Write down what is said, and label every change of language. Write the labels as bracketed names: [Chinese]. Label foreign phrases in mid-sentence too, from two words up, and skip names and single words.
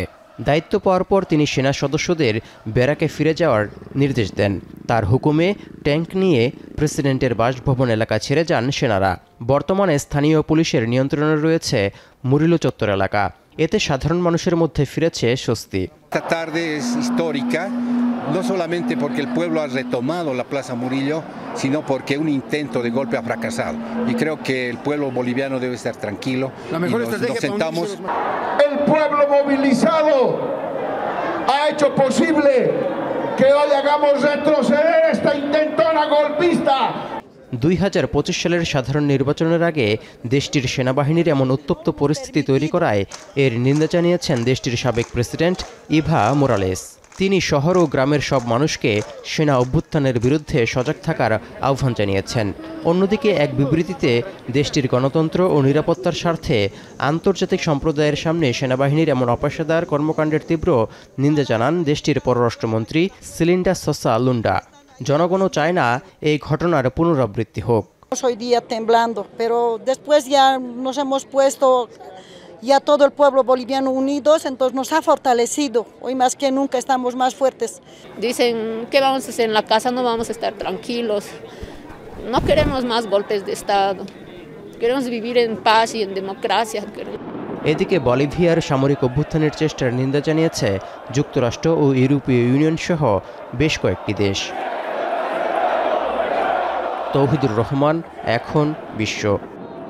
[Bangla] দায়িত্ব পাওয়ার পর তিনি সেনা সদস্যদের ব্যারাকে ফিরে যাওয়ার নির্দেশ দেন। তার হুকুমে ট্যাঙ্ক নিয়ে প্রেসিডেন্টের বাসভবন এলাকা ছেড়ে যান সেনারা। বর্তমানে স্থানীয় পুলিশের নিয়ন্ত্রণে রয়েছে মুরিলো চত্বর এলাকা। এতে সাধারণ মানুষের মধ্যে ফিরেছে স্বস্তি। [Spanish] Esta tarde es histórica, no solamente porque el pueblo ha retomado la Plaza Murillo, sino porque un intento de golpe ha fracasado. Y creo que el pueblo boliviano debe estar tranquilo. Nos sentamos. El pueblo movilizado ha hecho posible que hoy hagamos retroceder esta intentona golpista. [Bangla] 2025 সালের সাধারণ নির্বাচনের আগে দেশটির সেনাবাহিনীর এমন উত্তপ্ত পরিস্থিতি তৈরি করায় এর নিন্দা জানিয়েছেন দেশটির সাবেক প্রেসিডেন্ট ইভা মোরালেস। তিনি শহর ও গ্রামের সব মানুষকে সেনা অভ্যুত্থানের বিরুদ্ধে সজাগ থাকার আহ্বান জানিয়েছেন। অন্যদিকে এক বিবৃতিতে দেশটির গণতন্ত্র ও নিরাপত্তার স্বার্থে আন্তর্জাতিক সম্প্রদায়ের সামনে সেনাবাহিনীর এমন অপেশাদার কর্মকাণ্ডের তীব্র নিন্দা জানান দেশটির পররাষ্ট্রমন্ত্রী সিলিন্ডা সোসা লুন্ডা। জনগণও চায় না এই ঘটনার পুনরাবৃত্তি হোক। [Spanish] Hoy día temblando, pero después ya nos hemos puesto ya todo el pueblo boliviano unidos, entonces nos ha fortalecido. Hoy más que nunca estamos más fuertes. Dicen, ¿qué vamos a hacer en la casa? No vamos a estar tranquilos. No queremos más golpes de Estado. Queremos vivir en paz y en democracia. [Bangla] এদিকে বলিভিয়ার সামরিক অভ্যুত্থানের চেষ্টার নিন্দা জানিয়েছে যুক্তরাষ্ট্র ও ইউরোপীয় ইউনিয়ন সহ বেশ কয়েকটি দেশ। তৌহিদুর রহমান, এখন বিশ্ব।